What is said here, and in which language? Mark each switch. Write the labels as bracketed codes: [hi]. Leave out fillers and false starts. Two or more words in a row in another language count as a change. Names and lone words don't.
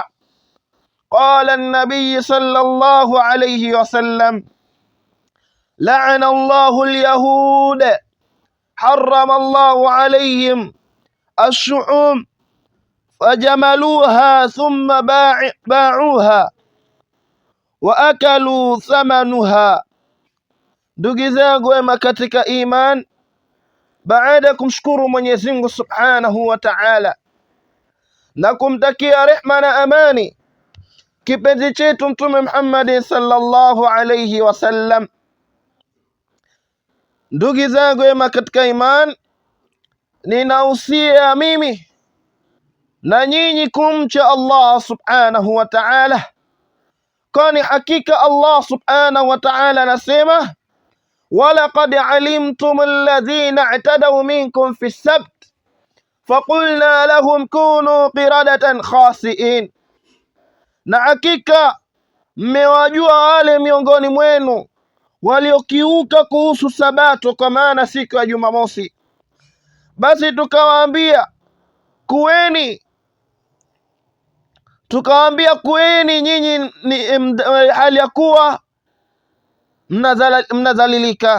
[ar] قال النبي صلى الله عليه وسلم: لعن الله اليهود، حرم الله عليهم الشحوم فجملوها ثم باعوها وأكلوا ثمنها. [sw] Ndugu zangu wema katika iman, baada ya kumshukuru Mwenyezi Mungu [ar] سبحانه وتعالى [sw] na kumtakia rehma na amani kipenzi chetu Mtume Muhammad [ar] صلى الله عليه وسلم, [sw] ndugu zangu wema katika iman, ninahusia mimi na nyinyi kumcha [ar] الله سبحانه و [sw] Ta'ala, kwani hakika [ar] الله سبحانه وتعالى [sw] anasema: [ar] ولقد علمتم الذين اعتدوا منكم في السبت فقلنا لهم كونوا قردة خاسئين, [sw] na hakika mmewajua wale miongoni mwenu waliokiuka kuhusu Sabato, kwa maana siku ya Jumamosi, basi tukawaambia [ar] kuweni nyinyi [sw] hali ya kuwa mnadhalilika.